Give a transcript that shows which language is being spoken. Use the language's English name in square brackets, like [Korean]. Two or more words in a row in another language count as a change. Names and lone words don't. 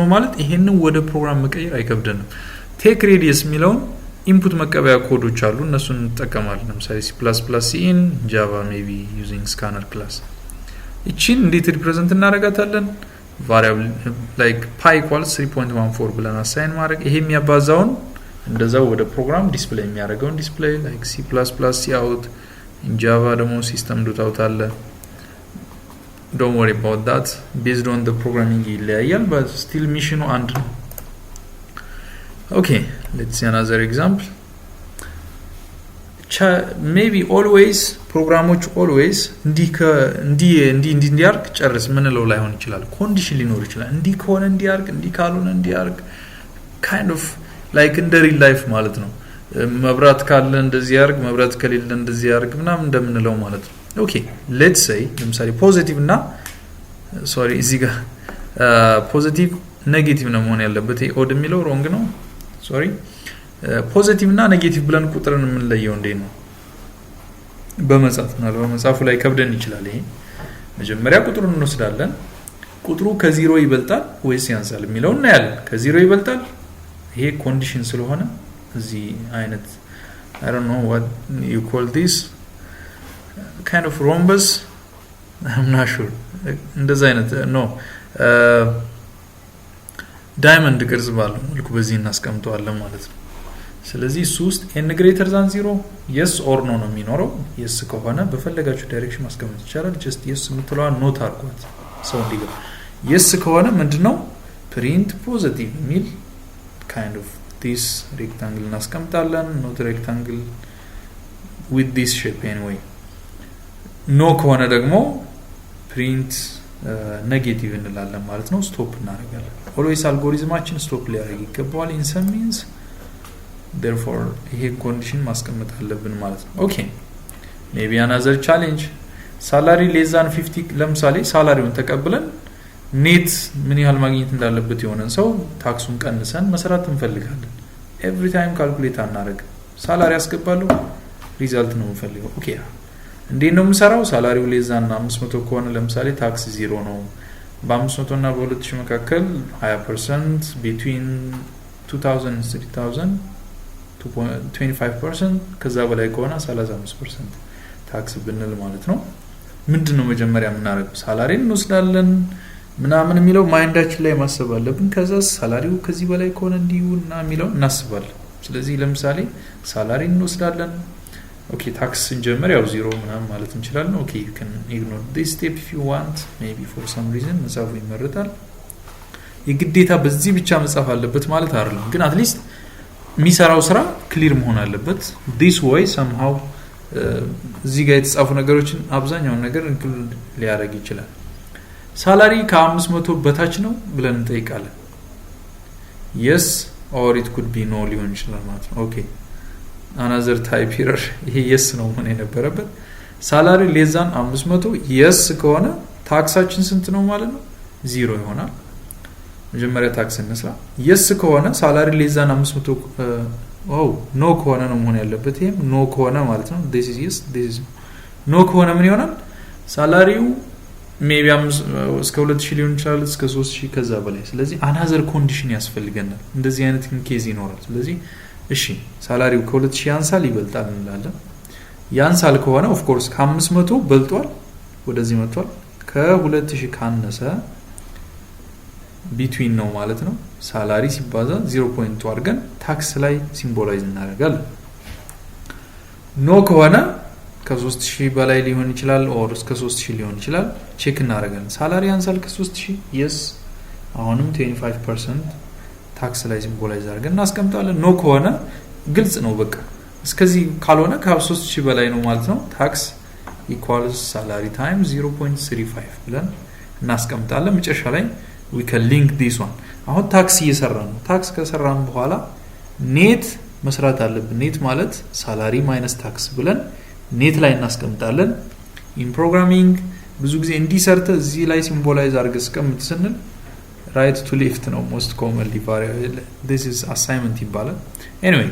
[Amharic] ማለት ይሄንን ወደ ፕሮግራም መቀየር አይከብደንም [English] take radius [Amharic] የሚለውን ኢንፑት መቀበያ ኮዶች አሉ እነሱን እንጠቀማለን ለምሳሌ [English] C++ in Java maybe using scanner class [Amharic] እቺን እንዴት ሪፕሬዘንት እናደርጋታለን [English] variable like pi equals 3.14 [Amharic] ብለን አሳይን ማድረግ ይሄ የሚያባዛውን እንደዛው ወደ ፕሮግራም ዲስፕሌይ የሚያደርገውን ዲስፕሌይ [English] like C++ cout in Java [Amharic] ደግሞ system.out አለ [English] don't worry about that based on the programming [Amharic] ይለያያል [English] but still [Amharic] ሚሽኑ አንድ ነው [English] okay let's see another example maybe always [Amharic] ፕሮግራሞች always እንዲያርግ ጨርስ ምንለው ላይሆን ይችላል ኮንዲሽን ሊኖር ይችላል እንዲ ከሆነ እንዲያርግ እንዲ ካልሆነ እንዲያርግ [English] kind of like in the real life [Amharic] ማለት ነው መብራት ካለ እንደዚህ ያርግ መብራት ከሌለ እንደዚህ ያርግ ምናምን እንደምንለው ማለት ነው [English] okay let's say [Amharic] ለምሳሌ ፖዚቲቭ እና sorry እዚህ ጋር ፖዚቲቭ ኔጌቲቭ ነው መሆን ያለበት ኦድ የሚለው ሮንግ ነው sorry ፖዚቲቭ እና ኔጌቲቭ ብለን ቁጥርን ምን ለየው እንዴ ነው በመጻፉ ላይ ከብደን ይችላል ይሄ መጀመሪያ ቁጥሩን እንወስዳለን ቁጥሩ ከ0 ይበልጣል ወይስ ያንሳል የሚለው እናያለን ከ0 ይበልጣል ይሄ ኮንዲሽን ስለሆነ እዚህ አይነት [English] I don't know what you call this kind of rhombus I'm not sure [Amharic] እንደዛ አይነት [English] no diamond [Amharic] ቅርጽ ባለው መልኩ በዚህ እናስቀምጠዋለን ማለት ነው ስለዚህ እሱ ውስጥ [English] n greater than 0 yes or no [Amharic] ነው የሚኖረው yes ከሆነ በፈለጋችሁ ዳይሬክሽን ማስቀመጥ ይቻላል [English] just yes [Amharic] የምትለዋ ኖት አድርጓት ሰው እንዲገባ yes ከሆነ ምንድነው [English] print positive [Amharic] የሚል [English] kind of this rectangle [Amharic] እናስቀምጣለን [English] not rectangle with this shape anyway no [Amharic] ከሆነ ደግሞ [English] print negative [Amharic] እንላለን ማለት ነው ስቶፕ እናደርጋለን always አልጎሪዝማችን ስቶፕ ሊያደርግ ይገባዋል [English] in some means therefore [Amharic] ይሄ ኮንዲሽን ማስቀመጥ አለብን ማለት ነው [English] okay maybe another challenge salary less than 50 [Amharic] ለምሳሌ ሳላሪውን ተቀብለን ኔት ምን ያህል ማግኘት እንዳለበት የሆነን ሰው ታክሱን ቀንሰን መስራት እንፈልጋለን [English] every time calculate [Amharic] አናረግ ሳላሪ ያስገባለሁ ሪዛልት ነው እንፈልገው ኦኬ እንዴት ነው የምሰራው ሳላሪው ለዛና 500 ከሆነ ለምሳሌ ታክስ 0 ነው በ500 እና በ2000 መካከል 20% [English] between 2000 and 3000 [Amharic] 25% ከዛ በላይ ከሆነ 35% ታክስ ብንል ማለት ነው ምንድነው መጀመሪያ የምናረጋው ሳላሪን እንወስዳለን ምናምን የሚለው ማይንዳችን ላይ ማሰብ አለብን ከዛ ሳላሪው ከዚህ በላይ ከሆነ እንዲውና የሚለው እናስባለን ስለዚህ ለምሳሌ ሳላሪን እንወስዳለን ኦኬ ታክስ እንጀምር ያው 0 ምናምን ማለት እንችላለን ኦኬ [English] you can ignore this step if you want maybe for some reason [Amharic] መጻፉ ይመረጣል የግዴታ በዚህ ብቻ መጻፍ አለበት ማለት አይደለም ግን [English] at least [Amharic] የሚሰራው ስራ ክሊር መሆን አለበት [English] this way somehow [Amharic] እዚህ ጋር የተጻፉ ነገሮችን አብዛኛው ነገር ኢንክሉድ ሊያደርግ ይችላል ሳላሪ ከ500 በታች ነው ብለን እንጠይቃለን [English] yes or it could be no [Amharic] ሊሆን ይችላል ማለት ነው ኦኬ [English] another type error [Amharic] ይሄ yes ነው ሆነ የነበረበት [English] salary less than 500 [Amharic] yes ከሆነ ታክሳችን ስንት ነው ማለት ነው 0 ይሆናል መጀመሪያ ታክስ እንስራ yes ከሆነ [English] salary less than 500 [Amharic] no ከሆነ ነው መሆን ያለበት ይሄም no ከሆነ ማለት ነው [English] this is yes this is no [Amharic] ከሆነ ምን ይሆናል ሳላሪው maybe እስከ 2000 ሊሆን ይችላል እስከ 3000 ከዛ በላይ ስለዚህ [English] another condition [Amharic] ያስፈልገናል እንደዚህ አይነት ኬዝ ይኖራል ስለዚህ እሺ ሳላሪው ከ2000 ያንሳል ይበልጣል እንላለን ያንሳል ከሆነ [English] of course [Amharic] ከ500 በልጧል ወደዚህ መጥቷል ከ2000 ካነሰ between ነው ማለት ነው ሳላሪ ሲባዛ 0.2 አድርገን ታክስ ላይ ሲምቦላይዝ እናደርጋለን ኖ ከሆነ ከ3000 በላይ ሊሆን ይችላል or እስከ 3000 ሊሆን ይችላል ቼክ እናደርጋለን ሳላሪ ያንሳል ከ3000 yes አሁንም 25% ታክስ ላይ ሲምቦላይዝ አድርገን እናስቀምጣለን ኖ ከሆነ ግልጽ ነው በቃ እስከዚህ ካልሆነ ከ3000 በላይ ነው ማለት ነው [English] tax equals salary times [Amharic] 0.35 ብለን እናስቀምጣለን መጨረሻ ላይ [English] we can link this one [Amharic] አሁን ታክስ እየሰራን ነው ታክስ ከሰራን በኋላ ኔት መስራት አለብን ኔት ማለት ሳላሪ ማይነስ ታክስ ብለን ኔት ላይ እናስቀምጣለን in programming ብዙ ጊዜ እንዲሰርተ እዚህ ላይ ሲምቦላይዝ አድርገን ስቀምጥ ስንል [English] right to left [Amharic] ነው [English] most commonly variable this is assignment [Amharic] ይባላል anyway